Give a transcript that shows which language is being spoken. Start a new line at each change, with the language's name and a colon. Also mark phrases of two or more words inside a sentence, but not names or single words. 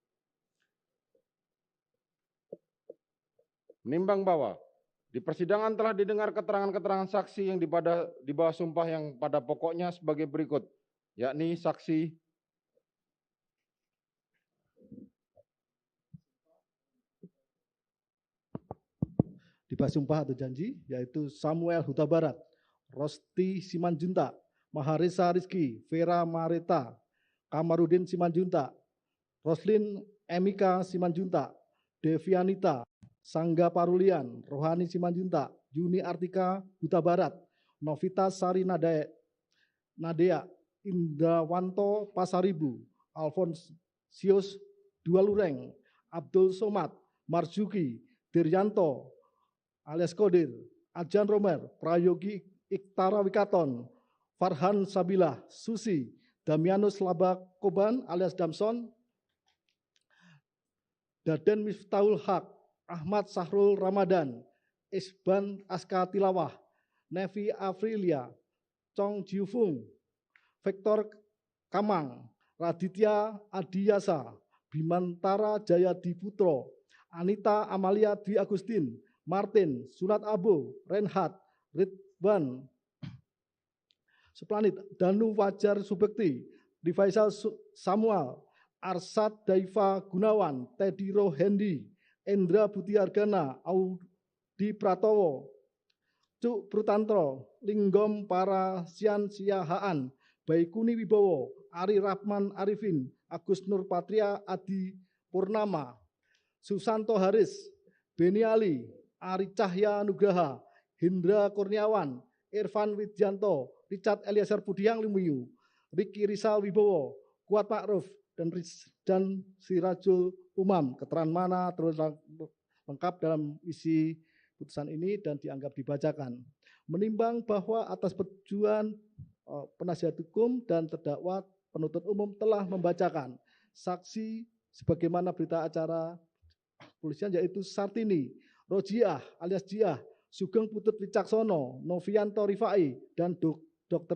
Indonesian: Menimbang bahwa di persidangan telah didengar keterangan-keterangan saksi yang di bawah sumpah yang pada pokoknya sebagai berikut, yakni saksi di bawah sumpah atau janji, yaitu Samuel Huta Barat, Rosti Simanjuntak, Maharesa Rizky, Vera Mareta, Kamarudin Simanjuntak, Roslin Emika Simanjuntak, Devianita, Sangga Parulian, Rohani Simanjuntak, Yuni Artika Huta Barat, Novita Sari Nadea, Indrawanto Pasaribu, Alfonsius Dualureng, Abdul Somad, Marzuki, Diryanto, alias Kodir, Adjan Romer, Prayogi Iktara Wikaton, Farhan Sabilah, Susi, Damianus Laba Koban alias Damson, Daden Miftahul Haq, Ahmad Sahrul Ramadan, Isban Aska Tilawah, Nevi Afrilia, Chong Jiufung, Victor Kamang, Raditya Adiyasa, Bimantara Jaya Diputro, Anita Amalia Dwi Agustin, Martin, Sunat Abu, Renhat, Ridwan, Suplanit, Danu Fajar Subekti, Difaisal Samuel, Arsad Daifa Gunawan, Teddy Rohendi, Endra Butiargana, Audi Pratowo, Cuk Prutantro, Linggom Parasian Siahaan, Baikuni Wibowo, Ari Rahman Arifin, Agus Nur Patria Adi Purnama, Susanto Haris, Beni Ali, Ari Cahya Nugraha, Hindra Kurniawan, Irfan Widjanto, Richard Eliezer Budiang Lumiyu, Riki Rizal Wibowo, Kuat Ma'ruf, dan Sirajul Umam. Keterangan mana terus lengkap dalam isi putusan ini dan dianggap dibacakan. Menimbang bahwa atas persetujuan penasihat hukum dan terdakwa penuntut umum telah membacakan saksi sebagaimana berita acara polisian, yaitu Sartini, Rojiah alias Jiah, Sugeng Putut Wicaksono, Novianto Rifai, dan Dr.